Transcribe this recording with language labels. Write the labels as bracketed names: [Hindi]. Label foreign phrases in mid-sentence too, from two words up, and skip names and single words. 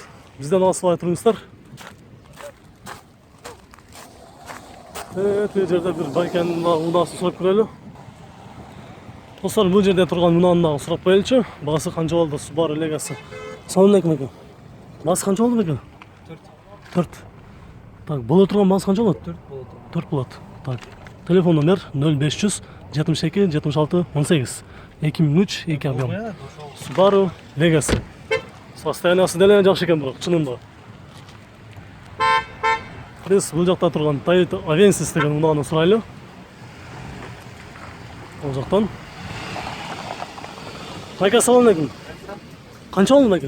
[Kyrgyz] Бизден алыстабай туруңуздар. Тил жерде бир байкенин унаасын сурап көрөлү. Достор, бул жерде турган унааны дагы сурап коелучу. Баасы канча болду? Subaru Legacy. Салам алейкум байка. Баасы канча болду байка? 4. Так, боло турган баасы канча болот? 4 болот. Так. Телефон номер 0500 72 76 18. 2003 2 объем. Subaru Legacy. Состояниясы деле жакшы экен бирок, чынында. Биз бул жакта турган Toyota Avensis деген унааны сурайлы. Ол жактан. Байка, салам алейкум. Канча болду байка?